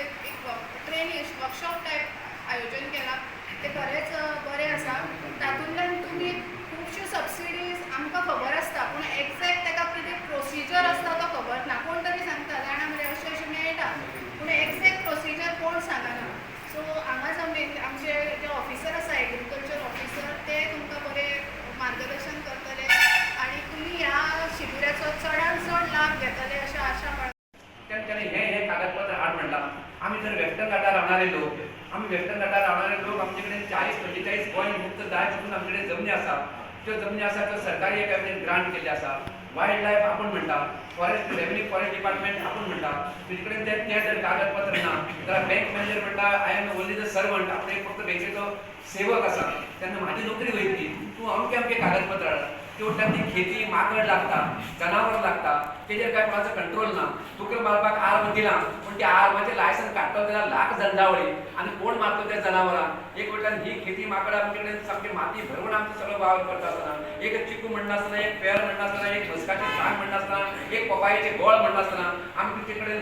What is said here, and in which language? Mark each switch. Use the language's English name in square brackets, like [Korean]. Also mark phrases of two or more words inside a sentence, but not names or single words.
[Konkani] एक ट्रेनिंग वर्कशॉप टायप आयोजन केलां ते खरेंच बरें आसा तातूंतल्यान तुमी खुबश्यो सबसिडीज आमकां खबर आसता पूण एक्झॅक्ट ताका कितें प्रोसिजर आसता तो खबर ना कोण तरी सांगता जाणा म्हणजे अशें अशें मेळटा पूण एक्झॅक्ट प्रोसिजर कोण सांगना सो हांगा आमचे जे ऑफिसर आसा [English] agriculture officer [Konkani] ते तुमकां बरें मार्गदर्शन करतले आनी तुमी ह्या शिबिराचो चडांत चड लाभ घेतले अशें आशा बाळगता त्याने हे कागदपत्र हाड म्हणला आम्ही जर वेस्टर्न घाटार राहणारे लोक आम्ही वेस्टर्न घाटार राहणारे लोक आमच्याकडे 40-45 पॉईंट मुक्त जाय म्हणून आमच्याकडे जमनी आसा त्यो जमनी आसा त्यो सरकारी एक ग्रांट केल्ली आसा [English] wild life [Konkani] आपण म्हणटा [English] forest revenue forest department [Konkani] आपण म्हणटा तुजे कडेन ते जर कागदपत्र ना जाल्यार [English] bank manager [Konkani] म्हणटा [English] I am only the servant [Konkani] आपले फक्त बँकेचो सेवक आसा तेन्ना म्हाजी नोकरी वयतली तूं अमके कागदपत्र हाड तेवढ्या ती खेती माकड लागता जनावर लागता तेजेर काय कोणाचो कंट्रोल ना तुका मारपाक आर्म दिला पण त्या आर्माचे लायसन काडटलो जाल्यार लाख दंडावळी आनी कोण मारतो त्या जनावरांक एक वयल्यान ही खेती माकडां आमचे कडेन सामकी माती भरवून आमचो सगळो वावर करता आसतना एक चिकू म्हणनासतना एक पेर म्हणनासतना एक मस्काचें झाड म्हणनासतना एक पपायेचें गोळ म्हणनासतना आमी तुजे